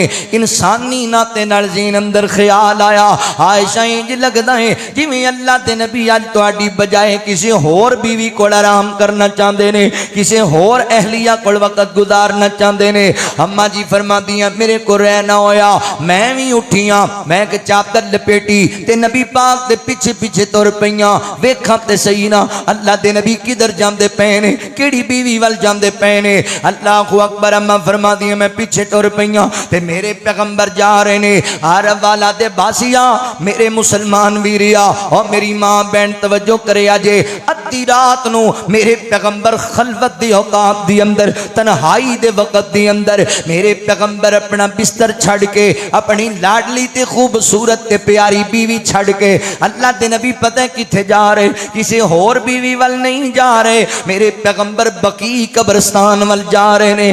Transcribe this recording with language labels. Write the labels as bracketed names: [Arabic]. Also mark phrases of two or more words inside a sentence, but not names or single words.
[Punjabi] انسانی ناطے نال جین اندر خیال آیا عائشہ اینج لگدا ہے جیویں اللہ تے نبی اج تہاڈی بجائے کسی ہور بیوی کول آرام کرنا چاہتے نے کسی ہور اہلیہ کول وقت گزارنا چاہتے نے. اماں جی فرمادیاں میرے کو رہنا ہویا میں بھی اٹھیاں میں اک چادر لپیٹی تے نبی پاک دے پچھے پچھے ٹر پئیاں ویکھاں تے سہی نا اللہ دے نبی کدھر جاندے پئے نے کیہڑی بیوی وَل جاندے پئے نے. [Arabic] الله أكبر. [Punjabi] اماں فرمادیاں میں پچھے ٹر پئیاں تے میرے پیغمبر جا رہے نے عرب والا دے باسیا میرے مسلمان ویریا اور میری ماں بہن توجہ کرے اجے ادھی رات نوں میرے پیغمبر خلوت دی اوقات دی اندر تنہائی دے وقت دی اندر میرے پیغمبر اپنا بسترا چھڈ کے اپنی لاڈلی تے خوبصورت تے پیاری بیوی چھڈ کے اللہ دے نبی پتا ہے کتھے جا رہے کسی ہور بیوی وَل نہیں جا رہے میرے پیغمبر بقیع قبرستان وَل جا رہے نے.